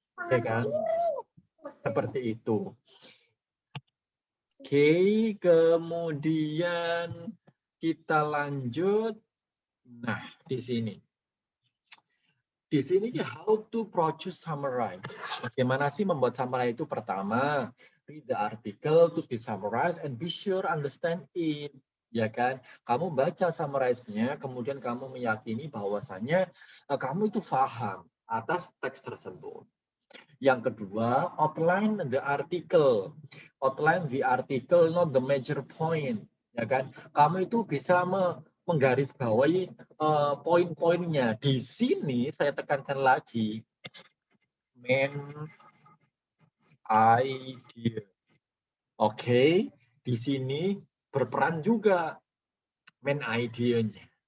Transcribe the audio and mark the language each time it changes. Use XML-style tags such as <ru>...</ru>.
<id>Ya kan? Seperti itu. Oke, kemudian kita lanjut. Nah, di sini. Di sini</id> <en>how to produce summary.</en> <id>Bagaimana sih membuat summary itu? Pertama,</id> <en>read the article to be summarized and be sure understand it.</en> <id>Ya kan? Kamu baca summarize-nya, kemudian kamu meyakini bahwasannya kamu itu paham atas teks tersebut. Yang kedua,</id> <en>outline the article. Outline the article, not the major point.</en> <id>Ya kan? Kamu itu bisa menggarisbawahi poin-poinnya. Di sini saya tekankan lagi, main idea. Oke, di sini berperan juga main idea-nya.</id>